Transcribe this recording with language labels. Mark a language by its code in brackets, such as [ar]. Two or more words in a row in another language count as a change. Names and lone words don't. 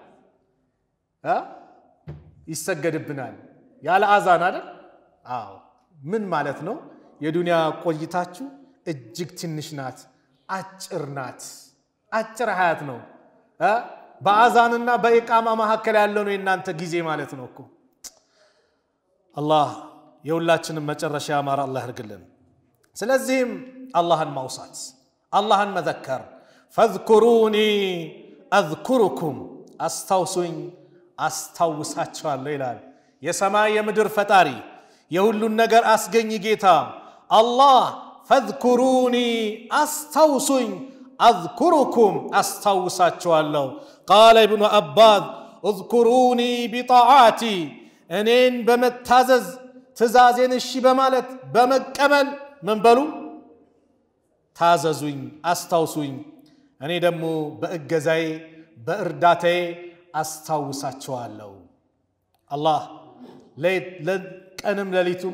[am] ይሰገድብናል ያለ አዛን አይደል አዎ ምን ማለት ነው የዱንያ ቆይታችሁ እጅግ ትንሽ ናት አጭር ናት አጭር ሀያት ነው በአዛንና በኢቃማ ማከለ ያለው ነው እናንተ ጊዜ ማለት ነው እኮ አላህ የሁላችንም መጨረሻ ያማረ አላህ ያርግልን ስለዚህም አላህን ማውሳት አላህን መዘከር [ar] فاذكروني اذكركم [am] አስታውሱኝ አስታውሳቸዋለሁ ይላል የሰማይ የምድር ፈጣሪ የሁሉን ነገር አስገኝ ጌታ አላህ فاذكروني አስታውሱኝ اذكركم አስታውሳቸዋለሁ [ar] قال ابن عباس اذكروني بطاعتي [am] እኔን በመታዘዝ ትእዛዜን እሺ በማለት በመቀበል ምን በሉ ታዘዙኝ አስታውሱኝ እኔ ደግሞ በእገዛዬ በእርዳታዬ አስታውሳቸዋለሁ አላህ ለቀንም ለሊቱም